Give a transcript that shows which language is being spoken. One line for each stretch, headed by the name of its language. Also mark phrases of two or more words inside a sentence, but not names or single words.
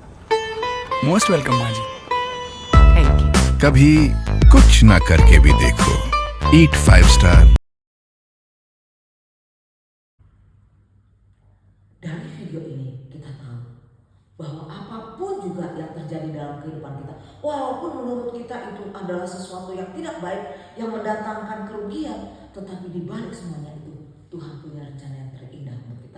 English: Most welcome
Hindi: माँ जी।
English: Thank you.
Hindi: कभी कुछ ना करके भी देखो।
English: Eat 5 Star.
Indonesian: Dari video ini kita tahu bahwa apapun juga yang terjadi dalam kehidupan kita, walaupun menurut kita itu adalah sesuatu yang tidak baik, yang mendatangkan kerugian, tetapi di balik semuanya itu Tuhan punya rencana yang terindah untuk kita.